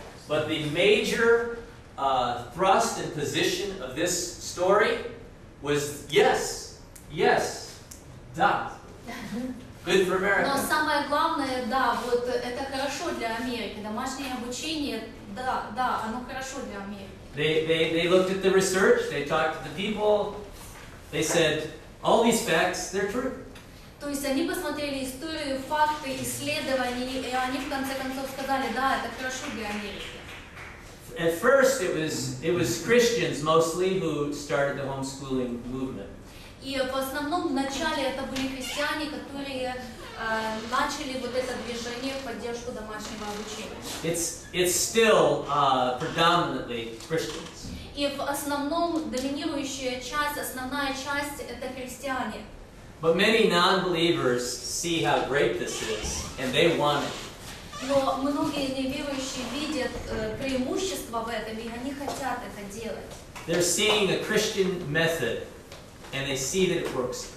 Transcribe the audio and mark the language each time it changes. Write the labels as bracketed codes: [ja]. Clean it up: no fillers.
[en] But the major thrust and position of this story was yes, [ru] да. [en] Good for America. [ru] Но самое главное, да, вот это хорошо для Америки. Домашнее обучение, да, оно хорошо для Америки. [en] They looked at the research, they talked to the people, they said, all these facts, they're true. [ru] То есть они посмотрели историю, факты, исследования, и они в конце концов сказали, да, это хорошо для Америки. [en] At first, it was Christians mostly who started the homeschooling movement. [ru] И в основном в начале это были христиане, которые начали вот это движение в поддержку домашнего обучения. [en] It's still predominantly Christians. [ru] И в основном доминирующая часть, основная часть это христиане. [en] But many non-believers see how great this is, and they want it. [ru] Но многие неверующие видят преимущество в этом, и они хотят это делать. [en] They're seeing a Christian method, and they see that it works.